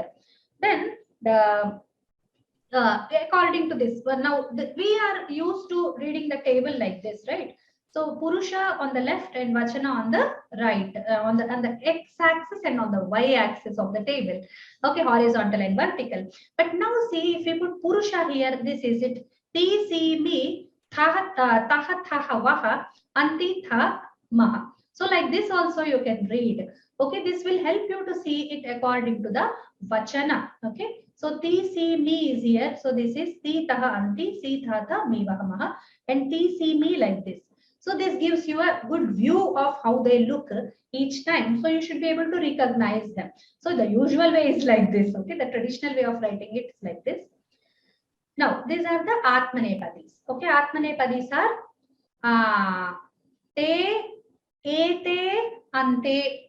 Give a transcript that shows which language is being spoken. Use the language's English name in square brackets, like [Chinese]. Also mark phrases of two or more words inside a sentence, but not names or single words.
[English] Then the according to this one, now we are used to reading the table like this, right? So Purusha on the left and Vachana on the right, on the x-axis and on the y-axis of the table. Okay, horizontal and vertical. But now see, if we put Purusha here, this is it. [Sanskrit] Ti, si, mi, tha, taha, thaha, vaha, anti, tha, maha. [English] So like this also you can read. Okay, this will help you to see it according to the Vachana. Okay, so [Sanskrit] ti, si, mi [English] is here. So this is [Sanskrit] ti, taha, anti, si, tha, tha, mi, vaha, maha, [English] and [Sanskrit] ti, si, mi [English] like this. So this gives you a good view of how they look each time. So you should be able to recognize them. So the usual way is like this. Okay, the traditional way of writing it is like this. Now these are the Atmanepadis. Okay, Atmanepadis are [Sanskrit] te, ete, ante.